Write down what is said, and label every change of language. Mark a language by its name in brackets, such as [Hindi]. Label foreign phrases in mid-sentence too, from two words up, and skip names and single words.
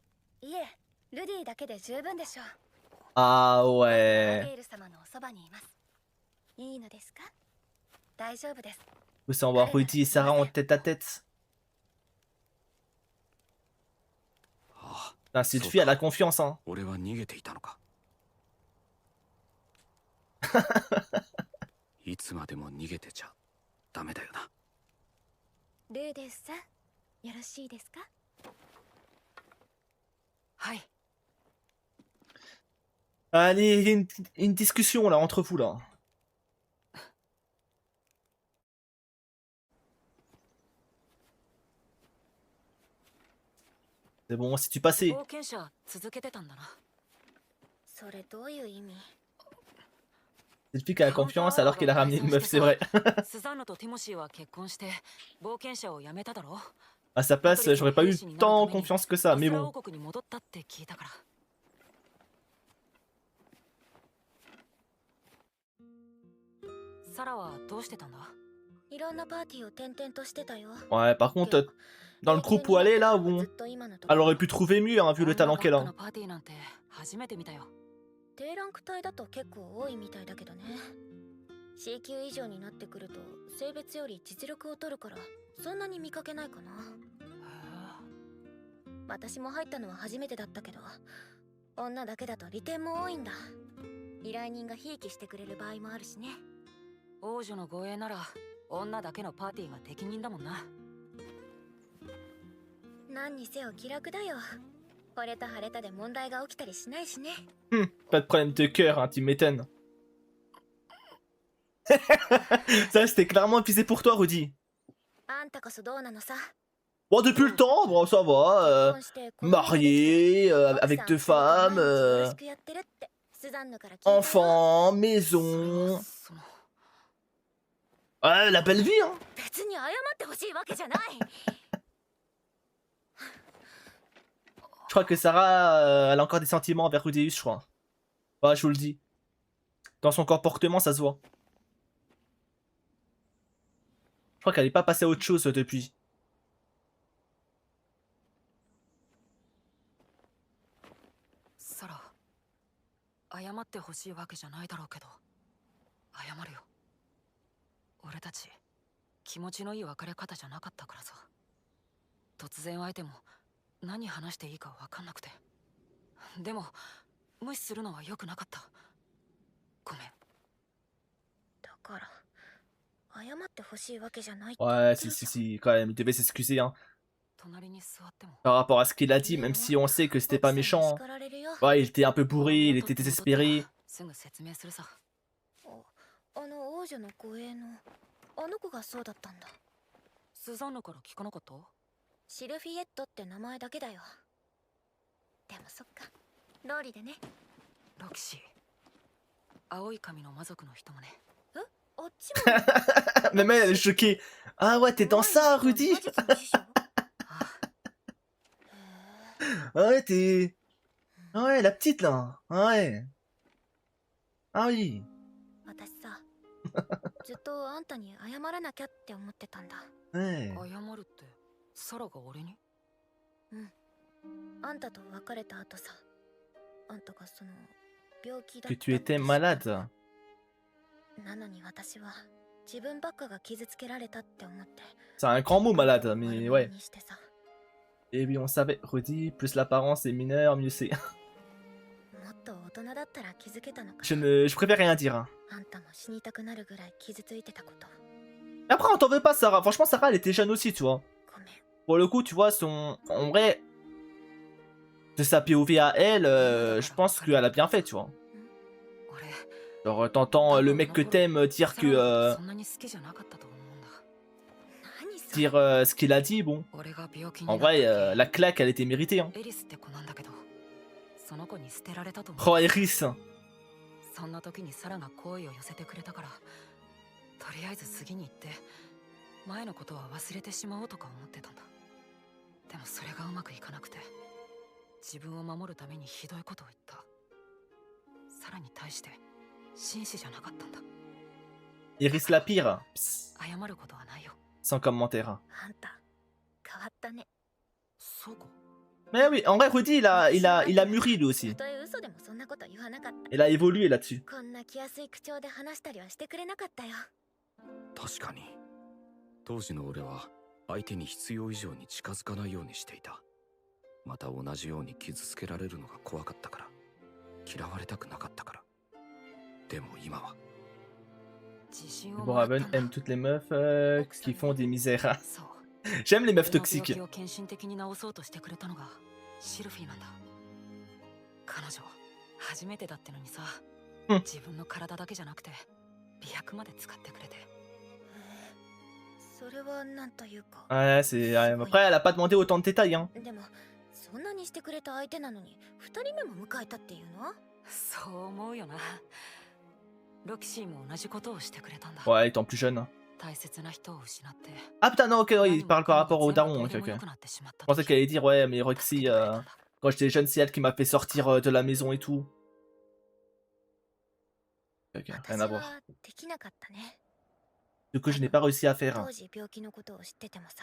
[French] Ah ouais. [Japanese] いいのですか？大丈夫です。 [French] Faut savoir Rudy et Sarah en tête à tête. Ah, cette fille, elle a confiance, hein. [Japanese] 俺は逃げていたのか。いつまでも逃げてちゃダメだよな。ルーデスさん、よろしいですか？はい。 [French] Allez, il y a une discussion là entre vous là. C'est bon, si tu passais. [Japanese] 冒険者続けてたんだな。それどういう意味？ [French] Cette fille qui a confiance alors qu'elle a ramené une meuf, c'est vrai. [Japanese] スザンヌとティモシーは結婚して冒険者を辞めただろ。 [French] À sa place, j'aurais pas eu tant confiance que ça, mais アスラ bon. [Japanese] 王国に戻ったって聞いたから。サラはどうしてたんだ？いろんなパーティーを転々としてたよ。 [French] Ouais, par contre, dans le groupe où elle est là, bon, elle aurait pu trouver mieux, hein, vu le talent qu'elle a. [Japanese] パーティーなんて初めて見たよ。低ランク帯だと結構多いみたいだけどね。C 級以上になってくると性別より実力を取るからそんなに見かけないかな。私も入ったのは初めてだったけど、女だけだと利点も多いんだ。依頼人がひいきしてくれる場合もあるしね。王女の護衛なら女だけのパーティーが適任だもんな。何にせよ気楽だよ。惚れた晴れたで問題が起きたりしないしね。 [French] Pas de problème de cœur, hein, tu m'étonnes. Ça, c'était clairement visé pour toi, Rudy. [Japanese] あんたこそどうなのさ。 [French] Bon, depuis le temps, bon, ça va. Marié, avec 2 femmes, enfants, maison. Ouais, la belle vie, hein. [Japanese] 別に謝ってほしいわけじゃない。 [French] Je crois que Sarah, elle a encore des sentiments envers Rudeus, je crois. Ouais, je vous le dis. Dans son comportement, ça se voit. Je crois qu'elle n'est pas passée à autre chose depuis. [Japanese] サラ、謝ってほしいわけじゃないだろうけど、謝るよ。俺たち気持ちのいい別れ方じゃなかったからさ。突然会えても何話していいか分かんなくて。でも無視するのは良くなかった。ごめん。だから謝ってほしいわけじゃない。 [French] Ouais, si, quand même, il devait s'excuser, hein. [Japanese] 隣に座っても [French] Par rapport à ce qu'il a dit, même si on sait que c'était pas méchant. Hein. Ouais, il était un peu bourré, il était désespéré. [Japanese] すぐ説明するさ。あの王女の護衛のあの子がそうだったんだ。スザンヌから聞かなかった？シルフィエットって名前だけだよ。でもそっか、ローリでね。ロキシー、青い髪の魔族の人もね。え、あっちも。 [French] Même elle est choquée. Ah ouais, t'es dans ça, Rudy. Ah ouais, t'es... Ah ouais, la petite, là. Ah ouais. Ah oui. [Japanese] 私さ、ずっとあんたに謝らなきゃって思ってたんだ。 [French] Ouais. [Japanese] 謝るってサラが俺に？うん。あんたと別れた後さ、あんたがその病気だったって。 [French] Que tu étais malade. [Japanese] なのに私は自分ばっかが傷つけられたって思って。 [French] C'est un grand mot, malade, mais ouais. Et oui, on savait. Rudy, plus l'apparence est mineure, mieux c'est. Je préfère rien dire. Hein. Après, on t'en veut pas, Sarah. Franchement, Sarah, elle était jeune aussi, tu vois. Pour le coup, tu vois, en vrai, de sa POV à elle, je pense qu'elle a bien fait, tu vois. Genre, t'entends le mec que t'aimes dire que... dire ce qu'il a dit, bon. En vrai, la claque, elle était méritée. Hein. Oh, Eris. [Japanese] そんな時にサラが好意を寄せてくれたから、とりあえず次に行って前のことは忘れてしまおうとか思ってたんだ。でもそれがうまくいかなくて、自分を守るためにひどいことを言った。サラに対して紳士じゃなかったんだ。 [French] Iris la pire. [Japanese] 謝ることはないよ。 [French] Sans commentaire. [Japanese] あんた変わったね。そうか。 [French] Mais oui, en vrai, Rudy, il a mûri lui aussi. [Japanese] たとえ嘘でもそんなこと言わなかった。 [French] Il a évolué là-dessus. [Japanese] こんな気安い口調で話したりはしてくれなかったよ。確かに当時の俺は相手に必要以上に近づかないようにしていた。また同じように傷つけられるのが怖かったから、嫌われたくなかったから。でも今は [French] Boraven aime toutes les meufs qui font des misères. [Japanese] そう [French] J'aime les meufs [Japanese] 俺の病 [French] toxiques. [Japanese] 気を献身的に治そうとしてくれたのがシルフィーなんだ。彼女初めてだってのにさ、うん自分の体だけじゃなくて美薬まで使ってくれて。それはなんというか。 [French] Ouais, c'est. Après, elle a pas demandé autant de détails, hein. [Japanese] でもそんなにしてくれた相手なのに2人目も迎えたっていうの？そう思うよな。ロキシーも同じことをしてくれたんだ。 [French] Ouais, étant plus jeune. Hein. [Japanese] 大切な人を失って。 [French] Ah putain, non, ok, ouais, il parle par rapport au daron. Ok, ok. Je Je pensais qu'elle allait dire, ouais, mais Roxy, quand j'étais jeune, c'est elle qui m'a fait sortir de la maison et tout. Ok, rien [Japanese] 私 [French] à voir. [Japanese] はできなかったね。 [French] Du coup, je n'ai pas réussi à faire. [Japanese] 当時病気のことを知っててもさ。